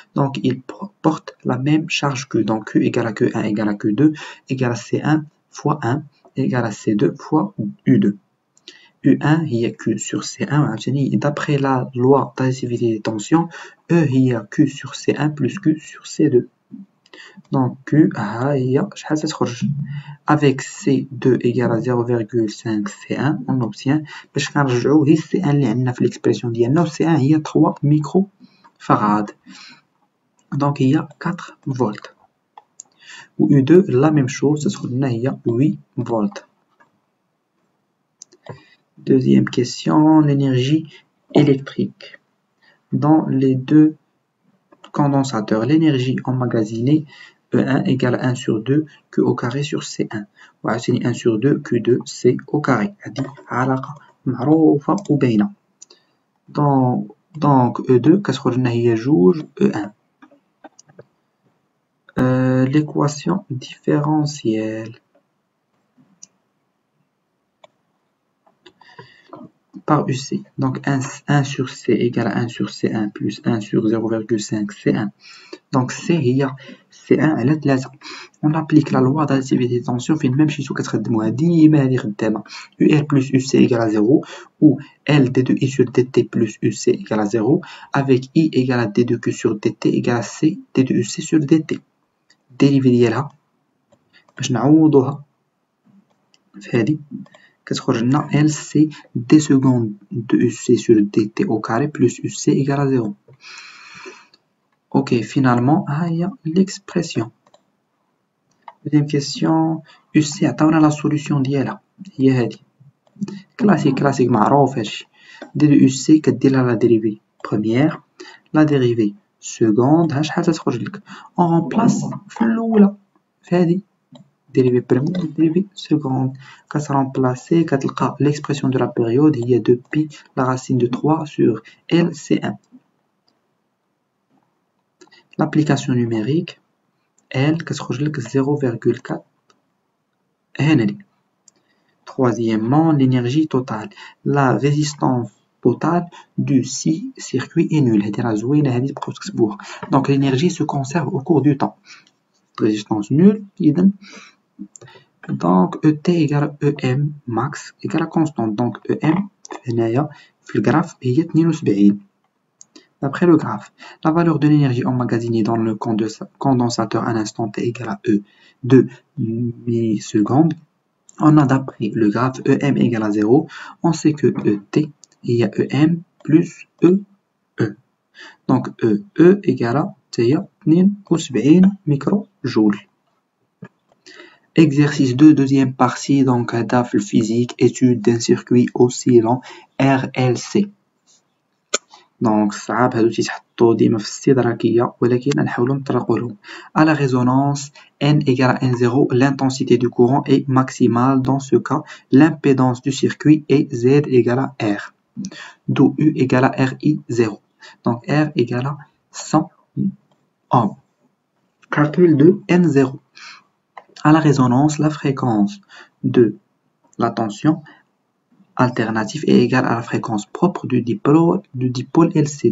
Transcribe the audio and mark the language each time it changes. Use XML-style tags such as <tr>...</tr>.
<fr>Donc ils portent la même charge Q. Donc Q égale à Q1 égale à Q2 égale à C1 fois 1 égale à C2 fois U2. U1</fr> <ar>هي</ar> <fr>Q sur C1</fr> <ar>عاوتاني</ar> <fr>d'après la loi d'additivité des tensions E هي Q sur C1 plus Q sur C2.</fr> <ar>Donc Q ها هي شحال تتخرج</ar> <fr>avec C2 égale à 0,5 C1 on obtient</fr> <ar>باش كنرجعو هي C1 اللي عندنا في l'expression ديالنا و C1 هي 3 ميكرو فاراد. Donc هي 4 فولت و U2</ar> <fr>la même chose</fr> <ar>تتخرج لنا هي 8 فولت.</ar> <fr>Deuxième question, l'énergie électrique. Dans les deux condensateurs, l'énergie emmagasinée E1 égale à 1 sur 2 Q au carré sur C1.</fr> <ar>وعاوتاني</ar> <fr>1 sur 2 Q2 C au carré.</fr> <ar>هذه علاقة معروفة وباينة. Donc E2 كتخرج لنا هي جوج E1.</ar> <fr>L'équation différentielle par UC. Donc 1 sur C égale à 1 sur C1 plus 1 sur 0,5 C1. Donc C هي C1 على 3. On applique la loi d'additivité des tensions</fr> <ar>فين ما مشيتو كتخدموها ديما هذه خدامة.</ar> <fr>UR plus UC égale à 0 ou L D2I sur DT plus UC égale à 0 avec I égale à D2Q sur DT égale à C D2UC sur DT. dérivé</fr> <ar>ديالها باش نعوضوها في هذه كتخرج لنا</ar> <fr>LC D seconde de UC sur DT au carré plus UC égale à 0. Ok, finalement,</fr> <ar>ها هي</ar> <fr>l'expression. Deuxième question, UC</fr> <ar>عطاونا</ar> <fr>la solution</fr> <ar>ديالها هي هذه. كلاسيك معروف هادشي.</ar> <fr>D de UC كدير la dérivée première, la dérivée seconde</fr> <ar>ها شحال تتخرج لك.</ar> <fr>On remplace</fr> <ar>في الأولى في هذه.</ar> <fr>dérivée première, dérivée seconde.</fr> <ar>كترامبلاسي كتلقى</ar> <fr>l'expression de la période هي 2pi la racine de 3 sur LC1. L'application numérique L</fr> <ar>كتخرج لك</ar> <fr>0,4 هنا لي. Troisièmement, l'énergie totale. La résistance totale du circuit est nulle.</fr> <ar>هذه راه زوينة هذه تبقاو تكتبوها.</ar> <fr>Donc l'énergie se conserve au cours du temps. Résistance nulle</fr> <ar>إذن.</ar> <fr>Donc ET égale EM max égale à constante.</fr> <ar>Donc EM هنايا في الجراف هي 72.</ar> <fr>D'après le graphe, la valeur de l'énergie emmagasinée dans le condensateur à l'instant T égale à E 2 millisecondes. On a d'après le graphe EM égale à 0, on sait que ET il y a EM plus EE. Donc EE égale à 72 microjoules. Exercice 2, deuxième partie, donc DAF physique, étude d'un circuit oscillant RLC.</fr> <ar>دونك صعاب هادو تيتحطو ديما في الاستدراكية ولكن نحاولو نطرقو لهم.</ar> <fr>À la résonance N égale à N0, l'intensité du courant est maximale. Dans ce cas, l'impédance du circuit est Z égale à R. D'où U égale à RI0. Donc R égale à 100 ohms. Calcul de N0. À la résonance, la fréquence de la tension alternatif est égal à la fréquence propre du dipôle LC.</fr>